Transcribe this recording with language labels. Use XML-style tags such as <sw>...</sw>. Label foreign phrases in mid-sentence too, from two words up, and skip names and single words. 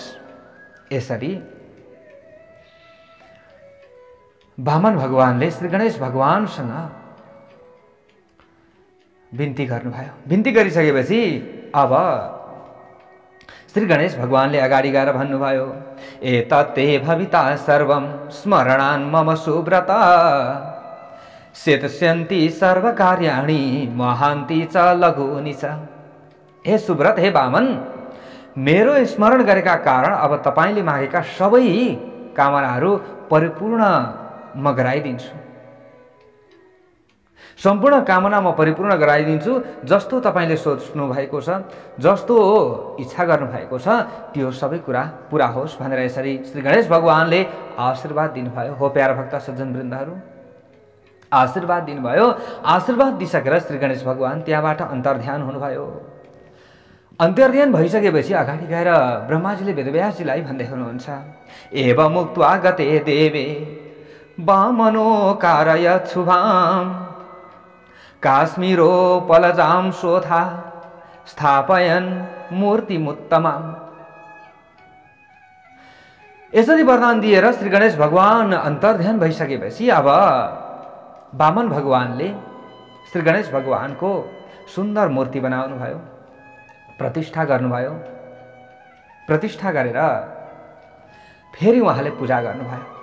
<ne>यसरी वामन भगवानले श्री गणेश भगवानसँग बिन्ती गर्नुभयो। बिन्ती गरिसकेपछि अब श्री गणेश भगवानले अगाडि गएर भन्नुभयो,</ne> <sa>एतत्ते भविता सर्वं स्मरणान् मम सुव्रत सिद्ध्यन्ति सर्वकार्याणि महान्ति च लघूनि च।</sa> <ne>हे सुव्रत, हे वामन, मेरो स्मरण गरेका कारण अब तपाईले मागेका सबै कामनाहरू परिपूर्ण म गराइदिन्छु। सम्पूर्ण कामना म परिपूर्ण गराइदिन्छु। जस्तो तपाईले सोच्नु भएको छ, जस्तो इच्छा गर्नु भएको छ, त्यो सबै कुरा पुरा होस् भनेर यसरी श्री गणेश भगवानले आशीर्वाद दिनुभयो। हो प्यारा भक्त सज्जन वृन्दहरू, आशीर्वाद दिनुभयो। आशीर्वाद दिइसकेर श्री गणेश भगवान त्यहाँबाट अन्तर्ध्यान हुनुभयो। अन्तर्ध्यान भइसकेपछि अगाडि गएर ब्रह्माजीले वेदव्यासजीलाई भन्दै हुनुहुन्छ,</ne> <sa>एवं मुक्त्वा गते देवे वामनो कारयच्छुभाम् काश्मीरोपलजां शोथा स्थापयन् मूर्तिमुत्तमाम्।</sa> <ne>यसरी वरदान दिएर श्री गणेश भगवान अन्तर्ध्यान भइसकेपछि अब वामन भगवानले श्री गणेश भगवानको सुन्दर मूर्ति बनाउनु भयो, प्रतिष्ठा गर्नुभयो। प्रतिष्ठा गरेर फेरि उहाँले पूजा गर्नुभयो।</ne>